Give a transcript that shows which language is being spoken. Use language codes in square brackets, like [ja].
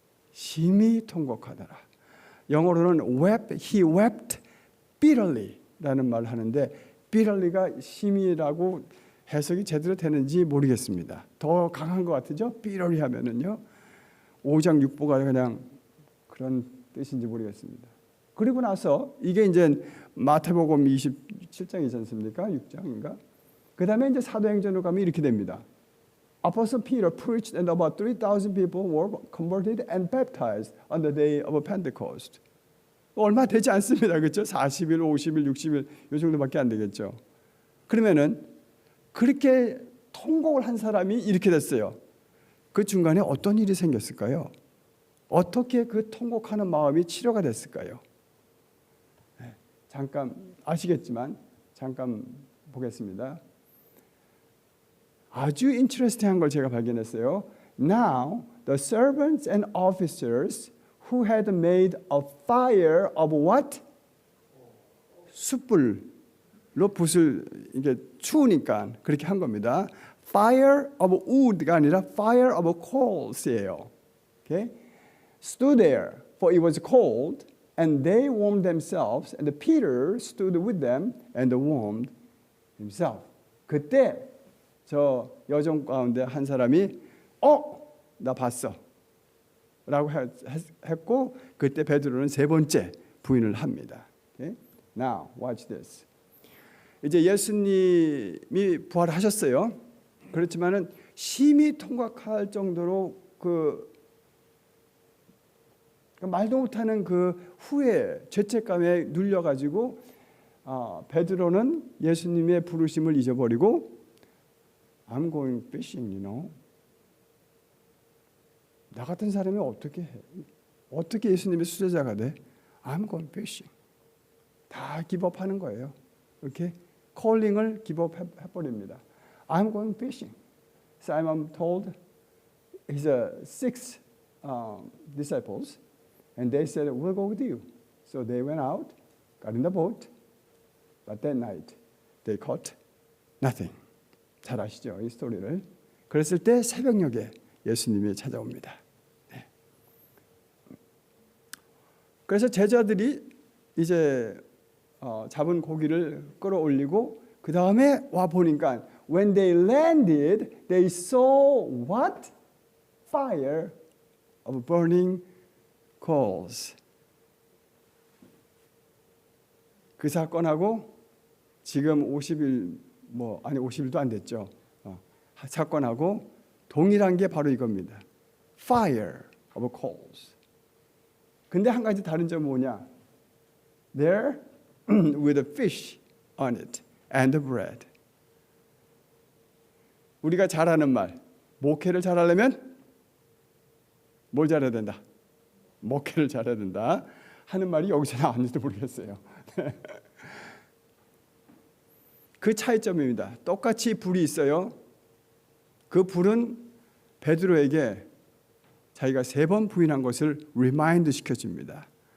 [ko] 심히 통곡하더라. 영어로는 [en] he wept bitterly [ko] 라는 말을 하는데 bitterly가 심히라고 해석이 제대로 되는지 모르겠습니다. 더 강한 것 같으죠? bitterly 하면은요. 5장 6보가 그냥 그런 뜻인지 모르겠습니다. 그리고 나서 이게 이제 마태복음 27장이지 않습니까? 6장인가? 그 다음에 이제 사도행전으로 가면 이렇게 됩니다. [en] Apostle Peter preached and about 3,000 people were converted and baptized on the day of Pentecost. [ko] 얼마 되지 않습니다. 그렇죠? 40일, 50일, 60일 이 정도밖에 안 되겠죠. 그러면은 그렇게 통곡을 한 사람이 이렇게 됐어요. 그 중간에 어떤 일이 생겼을까요? 어떻게 그 통곡하는 마음이 치료가 됐을까요? 잠깐 아시겠지만 잠깐 보겠습니다. 아주 인트레스팅한 걸 제가 발견했어요. [en] Now the servants and officers who had made a fire of what? [ko] 숯불로 붓을 이게 추우니까 그렇게 한 겁니다. [en] Fire of wood가 아니라 fire of coals예요. Okay? Stood there, for it was cold, and they warmed themselves, and Peter stood with them and warmed himself. [ko] 그때 저 여종 가운데 한 사람이 나 봤어 라고 했고 그때 베드로는 3번째 부인을 합니다. [en] Okay? Now watch this. [ko] 이제 예수님이 부활하셨어요. 그렇지만은 심히 통곡할 정도로 그 말도 못하는 그 후회, 죄책감에 눌려가지고 베드로는 예수님의 부르심을 잊어버리고 [en] I'm going fishing, you know. [ko] 나 같은 사람이 어떻게 해? 어떻게 예수님의 수제자가 돼? [en] I'm going fishing. [ko] 다 기법하는 거예요. 이렇게 콜링을 기법해버립니다. [en] I'm going fishing. Simon told his 6 disciples, and they said, "We'll go with you." So they went out, got in the boat, but that night they caught nothing. [ko] 잘 아시죠, 이 스토리를. 그랬을 때 새벽녘에 예수님이 찾아옵니다. 네. 그래서 제자들이 이제 잡은 고기를 끌어올리고 그 다음에 와 보니까 [en] when they landed, they saw what? Fire of burning coals. [ko] 그 사건하고 지금 50일 50일도 안 됐죠. 사건하고 동일한 게 바로 이겁니다. [en] Fire of coals. [ko] 근데 한 가지 다른 점은 뭐냐? [en] There with a fish on it and the bread. [ko] 우리가 잘하는 말, 목회를 잘하려면 뭘 잘해야 된다? 목회를 잘해야 된다 하는 말이 여기서 나왔는지도 모르겠어요. 그 차이점입니다. 똑같이 불이 있어요. 그 불은 베드로에게 자기가 3번 부인한 것을 리마인드 시켜줍니다.